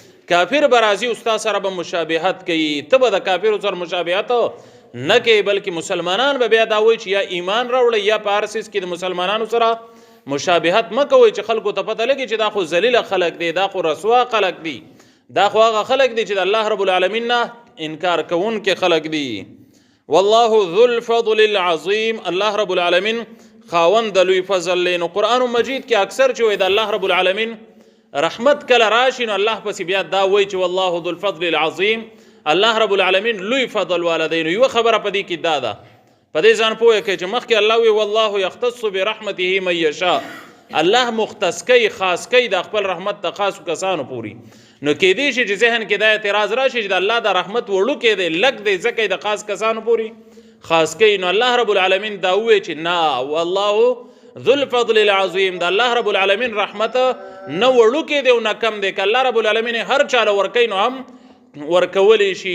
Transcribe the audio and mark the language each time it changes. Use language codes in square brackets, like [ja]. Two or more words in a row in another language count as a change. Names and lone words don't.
[ps] کافر به راځي استاد سره به مشابهت کوي، ته به د کافرو سره مشابهت نه کوي، بلکې مسلمانان به بیا دا وایي چې یا ایمان راوړئ یا په هر څیز کې د مسلمانانو سره مشابهت مه کوئ چې خلکو ته پته لګي چې دا خو ذلیله خلک دی، دا خو رسوا خلک دی، دا خو هغه خلک دی چې د [ar] الله رب العالمین [ps] نه انکار کوونکي خلک دی. [ar] والله ذو الفضل العظیم، الله رب العالمین [ps] خاوند د لوی فضل دی. نو قرآن مجید کې اکثر چې وایي د [ar] الله رب العالمین [ps] رحمت کله راشي نو الله پسې بیا دا وایي چې [ar] والله ذو الفضل العظیم، الله رب العالمین [ps] لوی فضل والدی. نو یوه خبره په دې کې دا ده، په دې ځان پوهه کې چې مخکې الله وی [ar] والله یختص برحمته من یشاء، [ps] الله مختص کوي خاص کوي د خپل رحمت ته خاصو کسانو پوری. نو کېدی شي چې ذهن کې دا اعتراض راشي چې د الله د رحمت وړوکی دی لږ دی ځکه د خاص کسانو پوری خاص کوي. نو [ar] الله رب العالمین [ps] دا وی چې نه [ar] والله ذو الفضل العظیم، [ps] د [ar] الله رب العالمین [ps] رحمت نه وړوکی دی او نه کم دی، که [ar] الله رب العالمین [ps] هر چاله ورکوي نو هم ورکولی شي.